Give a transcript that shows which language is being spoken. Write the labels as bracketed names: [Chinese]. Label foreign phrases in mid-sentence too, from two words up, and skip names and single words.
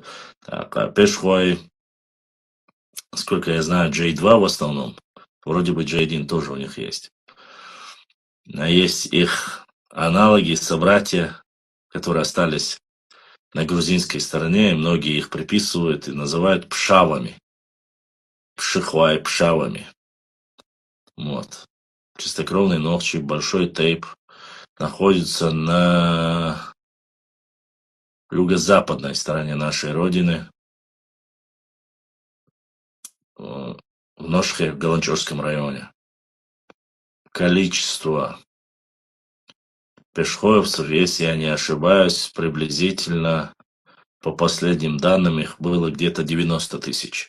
[Russian] Так, а Пешхвай, сколько я знаю, J2 в основном. Вроде бы J1 тоже у них есть. А есть их аналоги, собратья, которые остались на грузинской стороне. И многие их приписывают и называют пшавами. Пшихвай пшавами. Вот. чистокровные Нохчи, большой тейп, находится на юго-западной стороне нашей родины, в Ношхе, в Галанчевском районе. Количество пешеходцев, если я не ошибаюсь, приблизительно, по последним данным, их было где-то 90 тысяч.